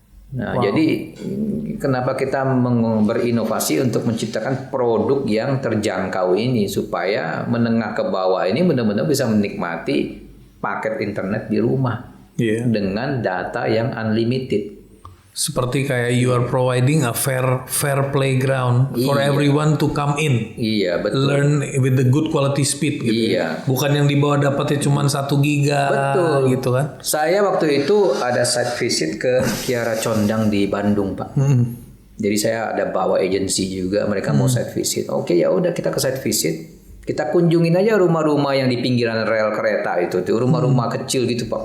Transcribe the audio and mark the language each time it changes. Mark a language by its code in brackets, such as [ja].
[id] Nah, jadi kenapa kita berinovasi untuk menciptakan produk yang terjangkau ini supaya menengah ke bawah ini benar-benar bisa menikmati paket internet di rumah dengan data yang unlimited. Seperti kayak [en] you are providing a fair playground for everyone to come in. [id] Iya, betul. [en] Learn with the good quality speed [id] gitu. Iya. Bukan yang di bawah dapatnya cuma 1 giga gitu kan. Saya waktu itu ada site visit ke Kiara Condang di Bandung, Pak. Jadi saya ada bawa agensi juga, mereka mau site visit. Oke, ya udah kita ke site visit. Kita kunjungin aja rumah-rumah yang di pinggiran rel kereta itu tuh, rumah-rumah kecil gitu, Pak.